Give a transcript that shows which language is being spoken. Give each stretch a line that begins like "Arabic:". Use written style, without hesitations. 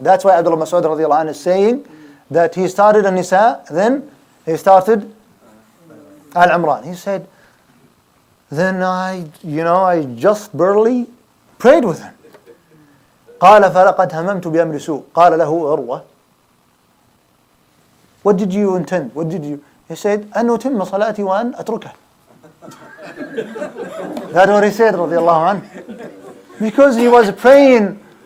English: That's why Abdullah Mas'ud radiallahu anhu is saying that he started An-Nisa, then he started Al-Imran. He said, then I just barely prayed with him.
Arabic: قال فلقد هممت بأمر سوء قال له عروة.
English: What did you intend? He said,
Arabic: أن أتم صلاتي وأن أتركها.
English: That's what he said radiallahu anhu. Because he was praying.